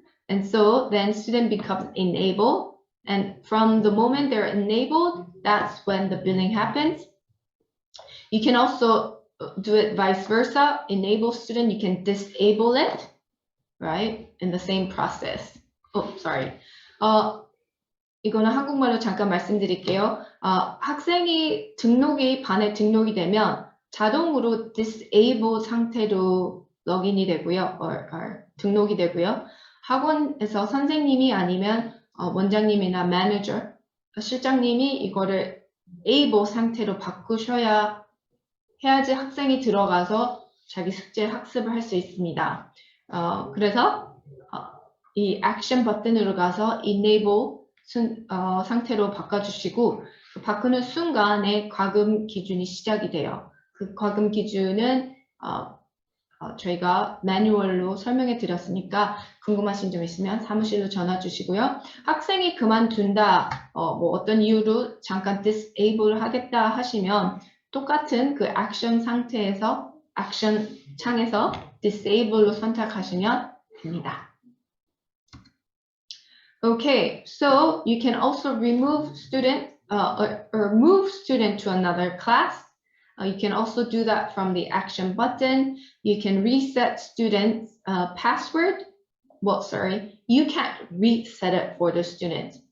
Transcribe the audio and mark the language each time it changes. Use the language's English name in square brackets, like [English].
[English] And so then student becomes enabled. And from the moment they're enabled, that's when the billing happens. You can also do it vice versa. Enable student, you can disable it, right? In the same process. Oh, sorry. [Korean] 이거는 한국말로 잠깐 말씀드릴게요. 학생이 반에 등록이 되면 자동으로 disable 상태로 로그인이 되고요. 등록이 되고요. 학원에서 선생님이 아니면 원장님이나 매니저, 실장님이 이거를 able 상태로 바꾸셔야 해야지 학생이 들어가서 자기 숙제 학습을 할 수 있습니다. 그래서 이 액션 버튼으로 가서 enable 상태로 바꿔주시고, 바꾸는 순간에 과금 기준이 시작이 돼요. 그 과금 기준은 저희가 매뉴얼로 설명해 드렸으니까 궁금하신 점 있으면 사무실로 전화 주시고요. 학생이 그만둔다, 뭐 어떤 이유로 잠깐 disable 하겠다 하시면 똑같은 그 액션 상태에서 액션 창에서 disable로 선택하시면 됩니다. [English] Okay, so you can also remove student or move student to another class. You can also do that from the action button. You can reset students' password. Well, sorry, you can't reset it for the student.